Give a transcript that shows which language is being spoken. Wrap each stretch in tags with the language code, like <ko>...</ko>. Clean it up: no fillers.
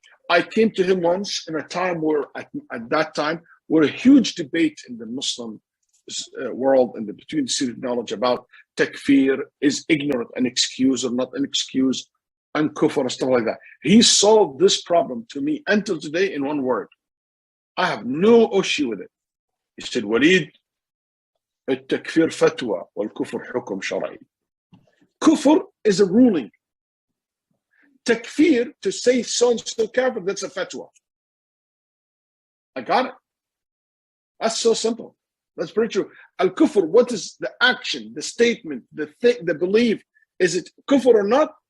<en>I came to him once in a time where, at that time, were a huge debate in the Muslim world and between the student knowledge about takfir, is ignorant an excuse or not an excuse, and kufr and stuff like that. He solved this problem to me until today in one word. I have no issue with it. He said,</en> <ar>Waleed, التكفير فتوى والكفر حكم شرعي.</ar> <en>Kufr is a ruling. Takfir, to say so-and-so kafir, that's a fatwa. I got it. That's so simple. That's pretty true. Al-kufr, what is the action, the statement, the thing, the belief? Is it kufr or not?</en>